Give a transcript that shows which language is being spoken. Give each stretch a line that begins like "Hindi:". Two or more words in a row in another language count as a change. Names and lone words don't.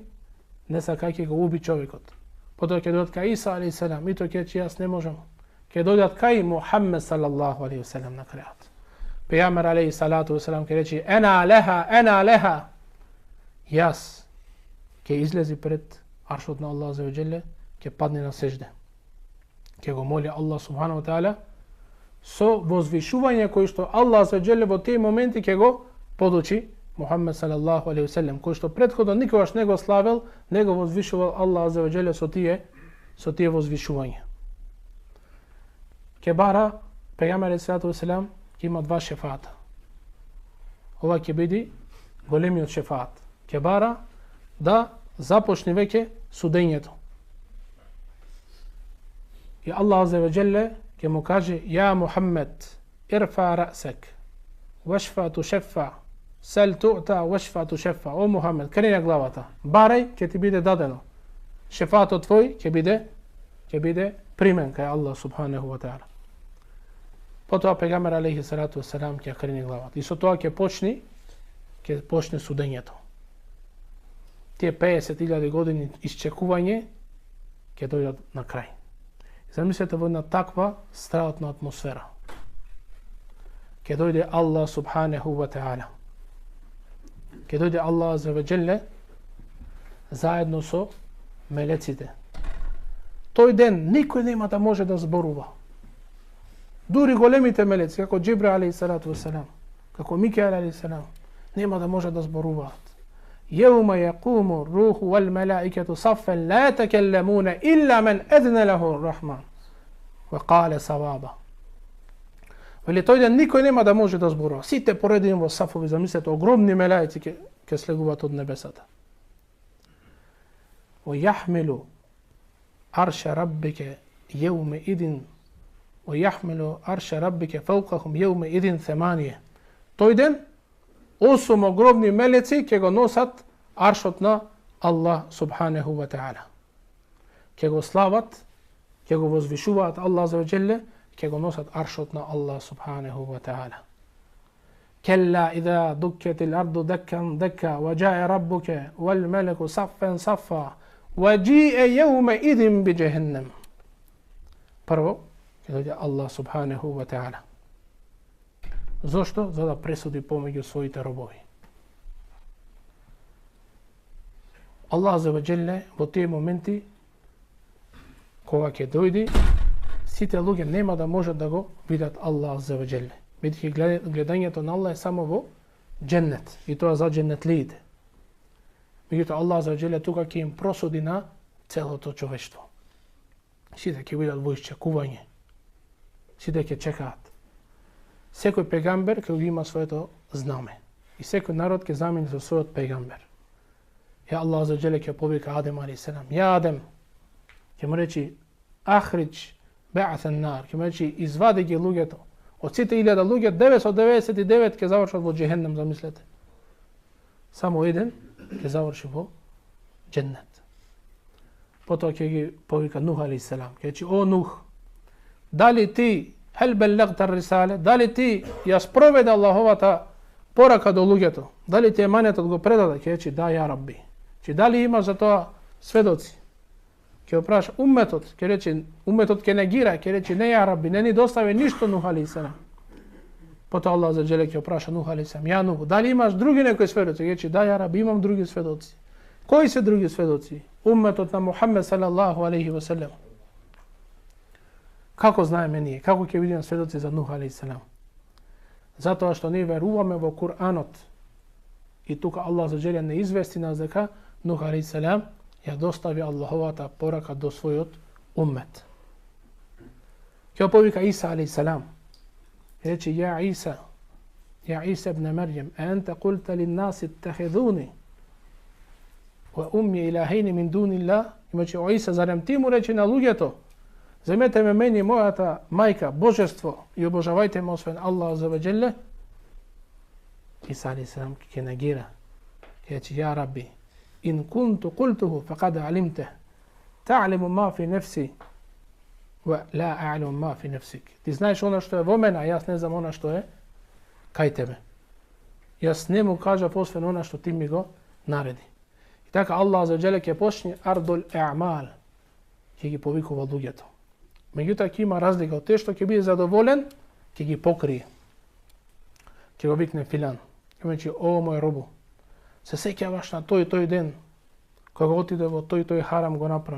Macedonian: Не сакајќи го уби човекот. Потоа ќе дојдат кај Иса
Arabic: عليه السلام,
Macedonian: и тој ќе рече: јас не можам. ќе дојдат кај Мухаммед
Arabic: صلى الله عليه وسلم
Macedonian: на крајот. Пејгамбер
Arabic: عليه الصلاة والسلام
Macedonian: ќе рече
Arabic: أنا لها,
Macedonian: јас ќе излези пред аршот на Аллах
Arabic: عز وجل,
Macedonian: ќе падне на сежде. Ќе го моли Аллах
Arabic: سبحانه وتعالى
Macedonian: со возвишување кој што Аллах
Arabic: عز وجل
Macedonian: во тие моменти ќе го подучи Мухаммед
Arabic: صلى الله عليه وسلم,
Macedonian: кој што претходно никогаш не го славел, не го возвишувал Аллах
Arabic: عز وجل
Macedonian: со тие возвишувања. Ќе бара пејгамбер
Arabic: عليه الصلاة والسلام
Macedonian: ќе има два шефата. Ова ќе биде големиот шефат. Ќе бара да започне веќе судењето.
Arabic: И Аллах عز وجل
Macedonian: ќе му каже
Arabic: يا محمد ارفع رأسك واشفع تشفع سل تعط واشفع تشفع.
Macedonian: О Мухаммед, крени главата, барај, ќе ти биде дадено. Шефатот твој ќе биде примен кај Аллах
Arabic: سبحانه وتعالى.
Macedonian: Потоа пејгамбер
Arabic: عليه الصلاة والسلام
Macedonian: ќе крени главата. И со тоа ќе почне судењето. Тие 50.000 години исчекување ќе дојдат на крај. Замислете во една таква страхотна атмосфера. Ќе дојде Аллах
Arabic: سبحانه وتعالى.
Macedonian: Ќе дојде Аллах
Arabic: عز وجل
Macedonian: заедно со мелеците. Тој ден никој нема да може да зборува. Дури големите мелеци, како Џибраил
Arabic: عليه الصلاة والسلام,
Macedonian: како Микаел
Arabic: عليه السلام,
Macedonian: нема да може да зборуваат.
Arabic: يوم يقوم الروح والملائكة صفا لا يتكلمون إلا من أذن له الرحمن وقال صوابا.
Macedonian: Вели тој ден никој нема да може да зборува. Сите поредени во сафови, замислете, огромни мелаици ќе слегуваат од небесата.
Arabic: ويحمل عرش ربك يومئذ ويحمل عرش ربك فوقهم يومئذ ثمانية.
Macedonian: Тој ден 8 огромни мелеци ќе го носат аршот на Аллах
Arabic: سبحانه وتعالى.
Macedonian: Ќе го слават, ќе го возвишуваат Аллах
Arabic: عز وجل,
Macedonian: ќе го носат аршот на Аллах
Arabic: سبحانه وتعالى. كلا إذا دكت الأرض دكا دكا وجاء ربك والملك صفا صفا وجيء يومئذ بجهنم.
Macedonian: Прво ќе дојде Аллах
Arabic: سبحانه وتعالى.
Macedonian: Зошто? За да пресуди помеѓу своите робови. Аллах
Arabic: عز وجل
Macedonian: во тие моменти кога ќе дојде, сите луѓе нема да можат да го видат Аллах
Arabic: عز وجل.
Macedonian: Бидејќи гледањето на Аллах е само во џеннет, и тоа за џеннетлиите. Меѓутоа Аллах
Arabic: عز وجل
Macedonian: тука ќе им просуди на целото човештво. Сите ќе бидат во исчекување. Сите ќе чекаат. Секој пегамбер ќе има своето знаме. И секој народ ќе замине со својот пегамбер. Ја Аллах
Arabic: عز وجل
Macedonian: ќе повика Адем
Arabic: عليه السلام.
Macedonian: Ја Адем, ќе му речи
Arabic: أخرج بعث النار,
Macedonian: ќе му речи извади ги луѓето. Од сите 1000 луѓе 999 ќе завршат во џехеннем, замислете. Само еден ќе заврши во џеннет. Потоа ќе ги повика Нух
Arabic: عليه السلام.
Macedonian: Ќе речи о Нух, дали ти
Arabic: هل بلغت الرسالة,
Macedonian: дали ти ја спроведе Аллаховата порака до луѓето? Дали ти еманетот го предаде? Ќе речи да
Arabic: يا رب.
Macedonian: Че дали има за тоа сведоци? Ќе опраша умметот, ќе рече умметот ќе негира, ќе рече не
Arabic: يا رب,
Macedonian: не ни достави ништо Нух
Arabic: عليه السلام.
Macedonian: Потоа Аллах
Arabic: عز وجل
Macedonian: ќе опраша Нух
Arabic: عليه السلام. يا نوح,
Macedonian: дали имаш други некои сведоци? Ќе рече да
Arabic: يا رب,
Macedonian: имам други сведоци. Кои се други сведоци? Умметот на Мухаммед
Arabic: صلى الله عليه وسلم.
Macedonian: Како знаеме ние? Како ќе видиме сведоци за Нух
Arabic: عليه السلام?
Macedonian: Затоа што ние веруваме во Куранот. И тука Аллах
Arabic: عز وجل
Macedonian: не извести нас дека Нух
Arabic: عليه السلام
Macedonian: ја достави Аллаховата порака до својот уммет. Ќе повика Иса
Arabic: عليه السلام. Рече يا عيسى ابن مريم أأنت قلت للناس اتخذوني وأمي إلهين من دون الله.
Macedonian: Имачи о Иса, зарем ти му рече на луѓето, земете ме мене мојата мајка божество и обожавајте ме освен Аллах
Arabic: عز وجل.
Macedonian: Иса
Arabic: عليه السلام
Macedonian: ќе негира. Ќе рече
Arabic: يا رب, إن كنت قلته فقد علمته تعلم ما في نفسي ولا أعلم ما في نفسك.
Macedonian: Ти знаеш она што е во мене, а јас не знам она што е кај тебе. Јас не му кажав освен она што ти ми го нареди. И така Аллах
Arabic: عز وجل
Macedonian: ќе почне
Arabic: عرض الأعمال,
Macedonian: ќе ги повикува луѓето. Меѓутоа ќе има разлика од те што ќе биде задоволен, ќе ги покрие. Ќе го викне филан. Ќе рече: "О, мој робу, се сеќаваш на тој ден кога отиде во тој харам го направи.